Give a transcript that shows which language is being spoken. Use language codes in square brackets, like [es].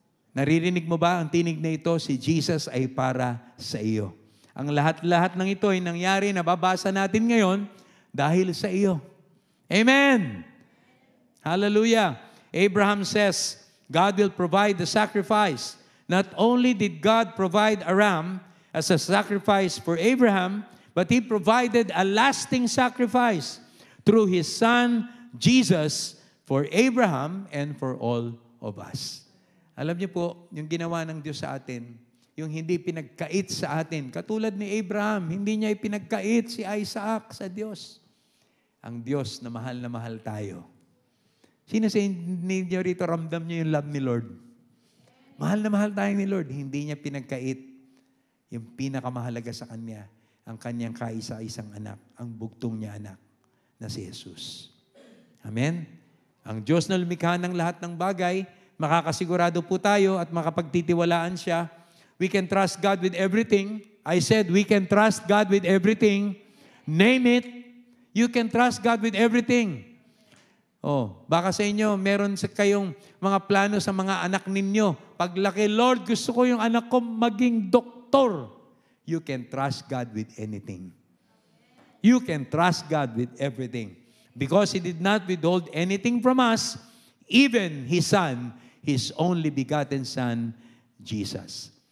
[tl] Naririnig mo ba ang tinig na ito? Si Jesus ay para sa iyo. Ang lahat-lahat ng ito ay nangyari, nababasa natin ngayon dahil sa iyo. Amen! Hallelujah! [en] Abraham says, God will provide the sacrifice. Not only did God provide a ram as a sacrifice for Abraham, but He provided a lasting sacrifice through His Son, Jesus, for Abraham and for all of us. [tl] Alam niyo po, yung ginawa ng Diyos sa atin, yung hindi pinagkait sa atin, katulad ni Abraham, hindi niya ipinagkait si Isaac sa Diyos. Ang Diyos na mahal tayo. Sino sa inyo rito ramdam niyo yung love ni Lord? Mahal na mahal tayo ni Lord. Hindi niya pinagkait yung pinakamahalaga sa Kanya, ang Kanyang kaisa-isang anak, ang bugtong niya anak, na si Jesus. Amen? Ang Diyos na lumikha ng lahat ng bagay, makakasigurado po tayo at makapagtitiwalaan siya. [en] We can trust God with everything. I said we can trust God with everything. Name it. You can trust God with everything. [tl] Oh, baka sa inyo, meron kayong mga plano sa mga anak ninyo. Paglaki, Lord, gusto ko yung anak ko maging doktor. [en] You can trust God with anything. You can trust God with everything. Because He did not withhold anything from us, even His Son, His only begotten Son, Jesus.